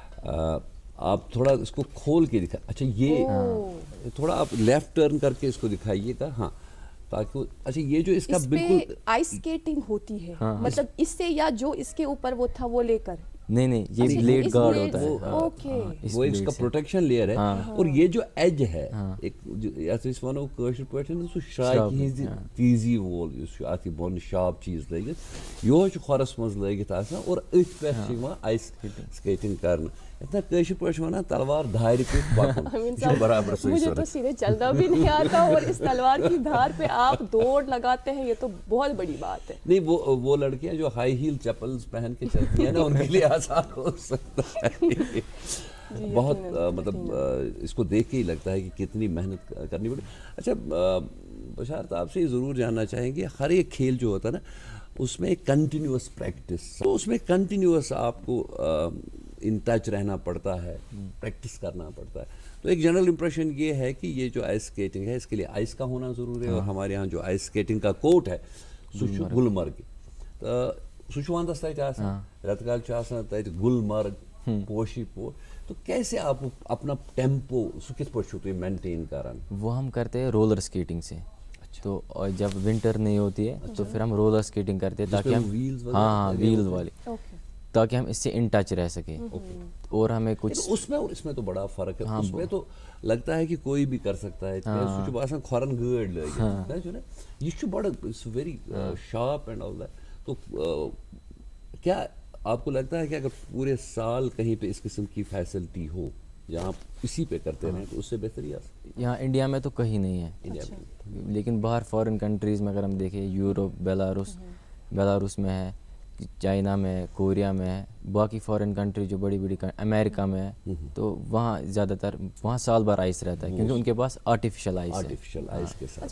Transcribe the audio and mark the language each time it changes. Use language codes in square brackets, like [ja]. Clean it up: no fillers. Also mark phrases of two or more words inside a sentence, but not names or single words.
[ur] آپ تھوڑا اس کو کھول کے اچھا یہ تھوڑا آپ [en] left turn [ur] کر کے اس کو دکھائیے گا, ہاں, تاکہ اچھا یہ جو اس کا بالکل [en] ice skating [ur] ہوتی ہے, مطلب اس سے, یا جو اس کے اوپر وہ تھا وہ لے کر, نہیں, یہ [en] blade guard [ur] ہوتا ہے, وہ اس کا پروٹیکشن لیئر ہے, اور یہ جو ایج ہے ایک [ks] اس ونو کٲشِر پٲٹھۍ سُہ شراکہِ ہِنٛزِ تیزی وول یُس چھُ اَتھ یہِ بۄنہٕ شاپ چیٖز لٲگِتھ یِہوے چھُ کھۄرَس منٛز لٲگِتھ آسان, اور أتھۍ پٮ۪ٹھ چھِ یِوان آیِس سکیٹنگ کرنہٕ. اتنا کٲشِر پٲٹھۍ چھِ وَنان تلوار دھارِ پٮ۪ٹھ پکُن, یہِ چھُ برابر صحیح. [ur] مجھے تو سیدھے چلنا بھی نہیں آتا, اور اس تلوار کی دھار پہ آپ دوڑ لگاتے ہیں, یہ تو بہت بڑی بات ہے. نہیں, وہ لڑکیاں جو [en] high heel [ur] چپلز پہن کے چلتی ہیں نا, ان کے لیے آسان ہو سکتا ہے. بہت مطلب اس کو دیکھ کے ہی لگتا ہے کہ کتنی محنت کرنی پڑی. اچھا بشارت, آپ سے یہ ضرور جاننا چاہیں گے, ہر ایک کھیل جو ہوتا ہے نا اس میں ایک [en] continuous practice, [ur] تو اس میں کنٹینیوس آپ کو [en] in touch [ur] رہنا پڑتا ہے, پریکٹس کرنا پڑتا ہے. تو ایک [en] general impression [ur] یہ ہے کہ یہ جو [en] ice skating [ur] ہے اس کے لیے آئس کا ہونا ضروری ہے, اور ہمارے یہاں جو [en] ice skating [ur] کا کورٹ ہے [ks] سُہ چھُ گلمرگ, تو سُہ چھُ وندس تتہِ آسان, رٮ۪تہٕ کالہِ چھُ آسان تتہِ گلمرگ پوشی پوش. [ur] تو کیسے آپ اپنا ٹیمپو [ks] سُہ کِتھ پٲٹھۍ چھُو تُہۍ مینٹین کران؟ [ur] وہ ہم کرتے ہیں [en] roller skating [ur] سے. تو جب ونٹر نہیں ہوتی ہے تو پھر ہم [en] roller skating [ur] کرتے ہیں, تاکہ ہم ویل والی, تاکہ ہم اس سے [en] in touch [ur] رہ سکیں. اور ہمیں کچھ اس میں اور اس میں تو بڑا فرق ہے. اس میں تو لگتا ہے کہ کوئی بھی کر سکتا ہے, [ks] سُہ چھُ باسان کھۄرن گٲڑۍ لٲگِتھ, یہ چھُ بڑا [en] very sharp and all that. [ur] تو کیا آپ کو لگتا ہے کہ اگر پورے سال کہیں پہ اس قسم کی فیسلٹی ہو جہاں آپ اسی پہ کرتے رہیں تو اس سے بہتر ہی یہاں انڈیا میں تو کہیں نہیں ہے, لیکن باہر [en] foreign countries [ur] میں اگر ہم دیکھیں, یوروپ, بیلاروس میں ہے, چائنا میں ہے, کوریا میں ہے, باقی [en] foreign country [ur] جو بڑی بڑی امریکہ میں ہے, تو وہاں زیادہ تر وہاں سال بھر آئس رہتا ہے, کیونکہ ان کے پاس [en] artificial ice [ur] کے ساتھ.